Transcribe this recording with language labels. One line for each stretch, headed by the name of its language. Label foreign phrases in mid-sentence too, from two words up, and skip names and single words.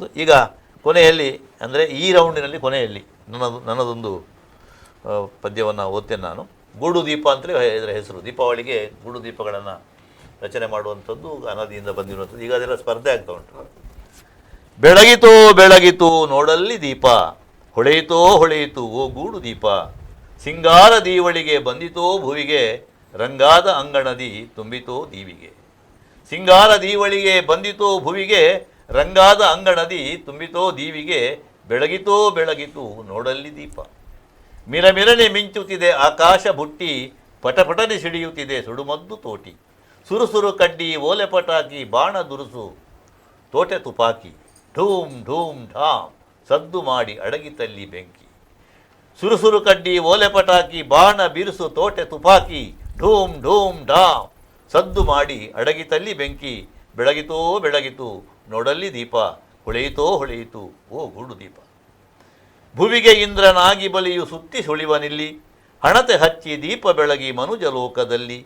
Kannada: ಈಗ ಕೊನೆಯಲ್ಲಿ, ಅಂದರೆ ಈ ರೌಂಡಿನಲ್ಲಿ ಕೊನೆಯಲ್ಲಿ ನನ್ನದೊಂದು ಪದ್ಯವನ್ನು ಓದ್ತೇನೆ ನಾನು. ಗೂಡು ದೀಪ ಅಂತಲೇ ಇದರ ಹೆಸರು. ದೀಪಾವಳಿಗೆ ಗೂಡು ದೀಪಗಳನ್ನು ರಚನೆ ಮಾಡುವಂಥದ್ದು ಅನಾದಿಯಿಂದ ಬಂದಿರುವಂಥದ್ದು. ಈಗ ಅದೆಲ್ಲ ಸ್ಪರ್ಧೆ ಆಗ್ತಾ ಉಂಟು. ಬೆಳಗಿತೋ ಬೆಳಗಿತು ನೋಡಲ್ಲಿ ದೀಪ, ಹೊಳೆಯಿತೋ ಹೊಳೆಯಿತು ಓ ಗೂಡು ದೀಪ, ಸಿಂಗಾರ ದೀವಳಿಗೆ ಬಂದಿತೋ ಭುವಿಗೆ, ರಂಗಾದ ಅಂಗಣದಿ ತುಂಬಿತೋ ದೀವಿಗೆ. ಸಿಂಗಾರ ದೀವಳಿಗೆ ಬಂದಿತೋ ಭುವಿಗೆ, ರಂಗಾದ ಅಂಗಣದಿ ತುಂಬಿತೋ ದೀವಿಗೆ, ಬೆಳಗಿತೋ ಬೆಳಗಿತು ನೋಡಲ್ಲಿ ದೀಪ. ಮಿರಮಿರನೆ ಮಿಂಚುತ್ತಿದೆ ಆಕಾಶ ಬುಟ್ಟಿ, ಪಟಪಟನೆ ಸಿಡಿಯುತ್ತಿದೆ ಸುಡುಮದ್ದು ತೋಟಿ. ಸುರುಸುರು ಕಡ್ಡಿ ಓಲೆ ಪಟಾಕಿ ಬಾಣ ದುರುಸು ತೋಟೆ ತುಪಾಕಿ, ಢೂಮ್ ಢೂಮ್ ಢಾಮ್ ಸದ್ದು ಮಾಡಿ ಅಡಗಿತಲ್ಲಿ ಬೆಂಕಿ. ಸುರುಸುರು ಕಡ್ಡಿ ಓಲೆ ಪಟಾಕಿ ಬಾಣ ಬಿರುಸು ತೋಟೆ ತುಪಾಕಿ, ಢೂಮ್ ಢೂಮ್ ಢಾಮ್ ಸದ್ದು ಮಾಡಿ ಅಡಗಿತಲ್ಲಿ ಬೆಂಕಿ. ಬೆಳಗಿತೋ ಬೆಳಗಿತು ನೋಡಲ್ಲಿ ದೀಪ, ಹೊಳೆಯಿತೋ ಹೊಳೆಯಿತು ಓ ಗೂಡು ದೀಪ. ಭುವಿಗೆ ಇಂದ್ರನಾಗಿ ಬಲಿಯು ಸುತ್ತಿ ಸುಳಿವನಿಲ್ಲಿ, ಹಣತೆ ಹಚ್ಚಿ ದೀಪ ಬೆಳಗಿ ಮನುಜ ಲೋಕದಲ್ಲಿ.